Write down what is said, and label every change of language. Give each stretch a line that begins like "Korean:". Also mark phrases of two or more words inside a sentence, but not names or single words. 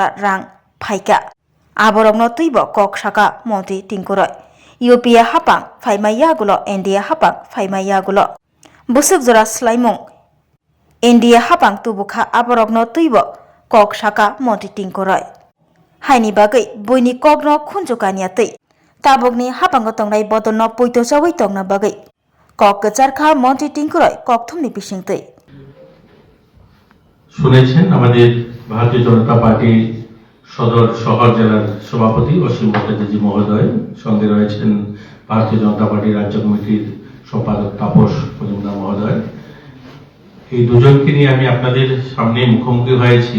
Kok Borok: रां फाइका आबरगनो तुइबो कक शाखा मन्त्री टिंकु रय यूपीए हापां फाइमायागुलो एनडीए हापां फाइमायागुलो बसक जरा स्लाइमुं एनडीए हापां तुबुखा आबरगनो तुइबो कक शाखा मन्त्री टिंकु रय हाइनि बागै बयनि कगनो खुनजुकानिया तै ताबगनि हापांगो तंनाय बदलनो पुइतो चावै तंना बागै कक गचारखा मन्त्री टिंकु रय कक थुमनि बिसिं तै
Bangla: শুনেছেন আমাদের ভারতীয় জনতা পার্টি সদর শহর জেলার সভাপতি অসীম ভট্টাচার্য মহোদয়, সঙ্গে রয়েছেন ভারতীয় জনতা পার্টি রাজ্য কমিটির সম্পাদক তাপস মজুমদার মহোদয়। এই দুজনকে নিয়ে আমি আপনাদের সামনে মুখোমুখি হয়েছি।